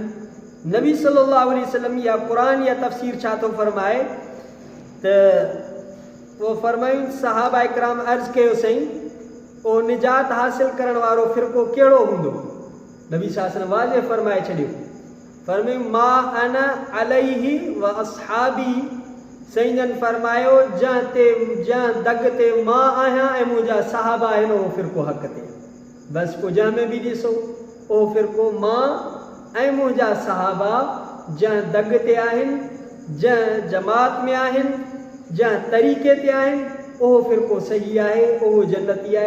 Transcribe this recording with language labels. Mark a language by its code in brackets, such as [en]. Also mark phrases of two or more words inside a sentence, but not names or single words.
[sd] नबी [ar] صلى الله عليه وسلم [sd] या क़ुर या तफ़सीर छा थो फरमाए त वो फरमायूं सहाबा इकराम अर्ज़ कयो सईं ओ निजात हासिल करण वारो फ़िरको कहिड़ो हूंदो। नबी साहब वाज़े फरमाए छॾियो, फरमायो [ar] ما أنا عليه وأصحابي, [sd] साईं जन फरमायो जंहिं दग ते मां आहियां ऐं मुंहिंजा सहाबा आहिनि उहो फ़िरक़ो हक़ ते। बसि को जंहिं में बि ॾिसो उहो फ़िरक़ो मां ऐं मुंहिंजा सहाबा जंहिं दग ते आहिनि, जंहिं जमात में आहिनि, जंहिं तरीक़े ते आहिनि, उहो फ़िरक़ो सही आहे, उहो जन्नती आहे।